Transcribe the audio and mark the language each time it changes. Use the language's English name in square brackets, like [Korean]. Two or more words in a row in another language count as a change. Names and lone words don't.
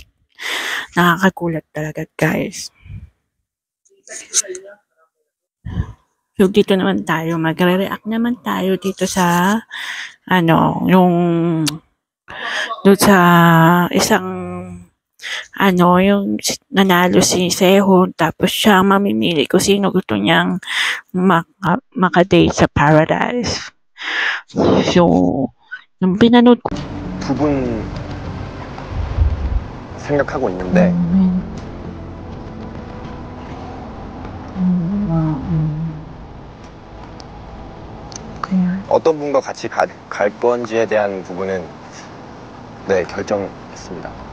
[Filipino] Nakakagulat talaga, guys. So, dito naman tayo, magre-react naman tayo dito sa, doon sa isang, yung nanalo si Sehun, tapos siya mamimili kung sino gusto niyang makadate sa paradise. So, yung pinanood ko, [Korean] 두 분 생각하고 있는데 어떤 분과 같이 갈 건지에 대한 부분은 네, 결정했습니다.